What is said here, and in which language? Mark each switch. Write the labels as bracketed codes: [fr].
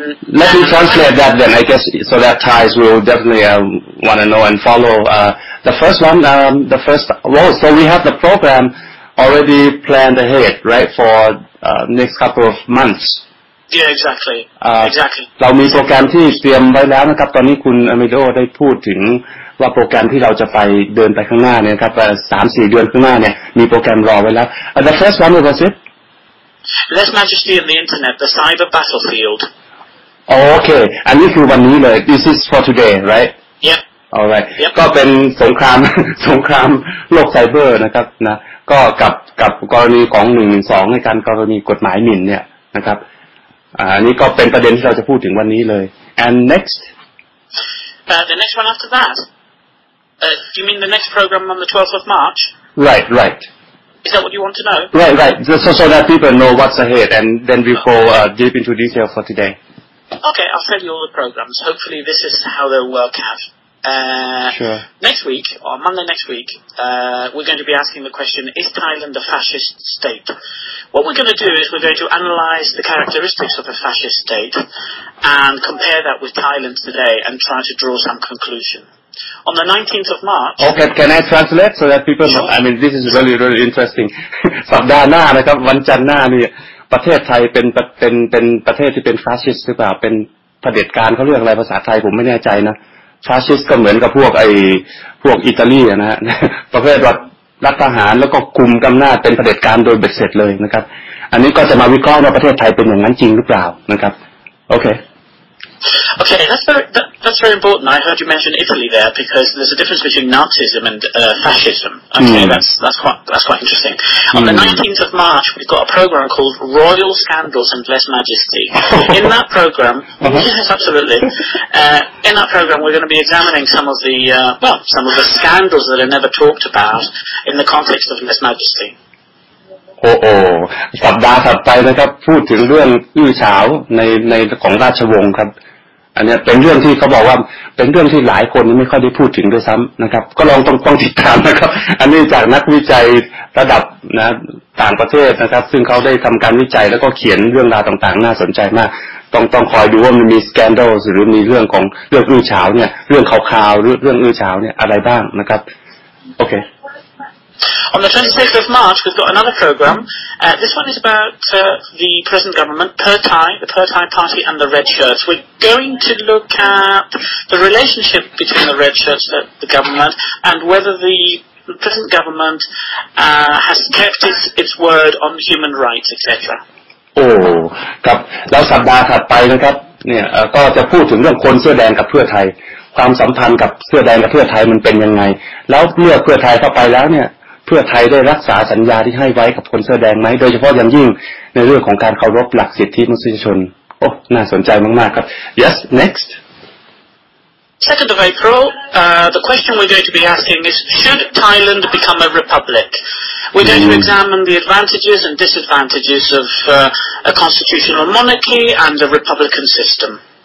[en] Let me translate that then, I guess, so that Thais will definitely want to know and follow. The first one, so we have the program already planned ahead, right, for next couple of months.Yeah, exactly. Exactly. [th] เรามีโปรแกรมที่เตรียมไว้แล้วนะครับตอนนี้คุณอเมโดได้พูดถึงว่าโปรแกรมที่เราจะไปเดินไปข้างหน้าเนี่ยครับ3-4 เดือนข้างหน้าเนี่ยมีโปรแกรมรอไว้แล้ว [en] The first one was it? Less Majesty and the Internet, the cyber battlefield. Okay, [th] อันนี้คือวันนี้เลย [en] This is for today, right? Yeah. Alright. [th] ก็เป็นสงครามโลกไซเบอร์นะครับนะก็กับกรณีของ112ในการกรณีกฎหมายหมิ่นเนี่ยนะครับอันนี้ก็เป็นประเด็นที่เราจะพูดถึงวันนี้เลย [en] and next the next one after that do you mean the next program on the 12th of March right is that what you want to know right so that people know what's ahead and then we go deep into detail for today okay I'll tell you all the programs hopefully this is how they'll work out sure. Next week, or Monday next week, we're going to be asking the question, is Thailand a fascist state? What we're going to do is we're going to analyze the characteristics of a fascist state and compare that with Thailand today and try to draw some conclusion. On the 19th of March... Okay, can I translate so that people know? I mean, this is really, really interesting. [th] สัปดาห์หน้านะครับวันจันทร์หน้านี่ประเทศไทยเป็นประเทศที่เป็นฟาสซิสต์หรือเปล่าเป็นเผด็จการเขาเรียกอะไรภาษาไทยผมไม่แน่ใจนะฟาสซิสต์ก็เหมือนกับพวกอิตาลีนะฮะประเภทรัฐทหารแล้วก็คุมอำนาจเป็นเผด็จการโดยเบ็ดเสร็จเลยนะครับอันนี้ก็จะมาวิเคราะห์ว่าประเทศไทยเป็นอย่างนั้นจริงหรือเปล่านะครับโอเค [en] Okay, that's very important. I heard you mention Italy there because there's a difference between Nazism and fascism. Okay, that's quite interesting. On the 19th of March, we've got a program called Royal Scandals and Less Majesty. In that program, yes, absolutely. In that program, we're going to be examining some of the scandals that are never talked about in the context of Less Majesty. [th] โอ้สัปดาห์ถัดไปนะครับพูดถึงเรื่องอื้อฉาวในของราชวงศ์ครับอันนี้เป็นเรื่องที่เขาบอกว่าเป็นเรื่องที่หลายคนไม่ค่อยได้พูดถึงด้วยซ้ำนะครับก็ลองต้องติดตามนะครับอันนี้จากนักวิจัยระดับนะต่างประเทศนะครับซึ่งเขาได้ทำการวิจัยแล้วก็เขียนเรื่องราวต่างๆน่าสนใจมากต้องคอยดูว่ามันมีสแกนดัลหรือมีเรื่องของเรื่องอื้อฉาวเนี่ยเรื่องข่าวๆเรื่องอื้อฉาวเนี่ยอะไรบ้างนะครับโอเค [en] On the 26th of March, we've got another program. This one is about the present government, the Per-Thai Party and the Red Shirts. We're going to look at the relationship between the Red Shirts, the government, and whether the present government has kept its word on human rights, etc. [th] โอ้ครับแล้วสัปดาห์ถัดไปนะครับเนี่ยก็จะพูดถึงเรื่องคนเสื้อแดงกับเพื่อไทยความสัมพันธ์กับเสื้อแดงกับเพื่อไทยมันเป็นยังไงแล้วเมื่อเพื่อไทยเข้าไปแล้วเนี่ยเพื่อไทยได้รักษาสัญญาที่ให้ไว้กับคนเสื้อแดงไหมโดยเฉพาะอย่างยิ่งในเรื่องของการเคารพหลักสิทธิมนุษยชนโอ้น่าสนใจมากๆครับ [en] Yes next 2nd of April the question we're going to be asking is should Thailand become a republic we're going to examine the advantages and disadvantages of a constitutional monarchy and a republican system